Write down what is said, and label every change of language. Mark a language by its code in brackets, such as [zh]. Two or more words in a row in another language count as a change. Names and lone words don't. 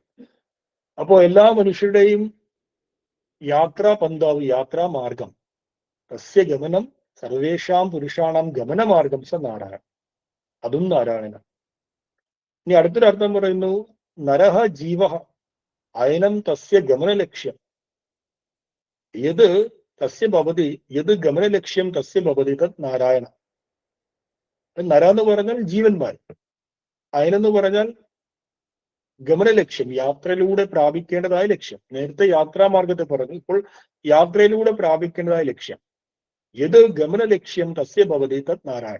[ml] അപ്പോ എല്ലാ മനുഷ്യരുടെയും യാത്രാ പന്താവ്, യാത്രാ മാർഗം, [sa] തസ്യ ഗമനം സർവേഷാം പുരുഷാണാം ഗമനമാർഗം സ നാരായണ, [ml] അതും നാരായണന. ഇനി അടുത്തൊരു അർത്ഥം പറയുന്നു [sa] നരഹ ജീവ, അയനം തസ്യ ഗമനലക്ഷ്യം, യത് തസ്യ ഭവതി, യത് ഗമനലക്ഷ്യം തസ്യ ഭവതി തത് നാരായണ. [ml] നര എന്ന് പറഞ്ഞാൽ ജീവന്മാർ, അയനെന്ന് പറഞ്ഞാൽ ഗമനലക്ഷ്യം, യാത്രയിലൂടെ പ്രാപിക്കേണ്ടതായ ലക്ഷ്യം. നേരത്തെ യാത്രാമാർഗത്തെ പറഞ്ഞു, ഇപ്പോൾ യാത്രയിലൂടെ പ്രാപിക്കേണ്ടതായ ലക്ഷ്യം. [sa] യത് ഗമനലക്ഷ്യം തസ്യ ഭവതി തത് നാരായണ.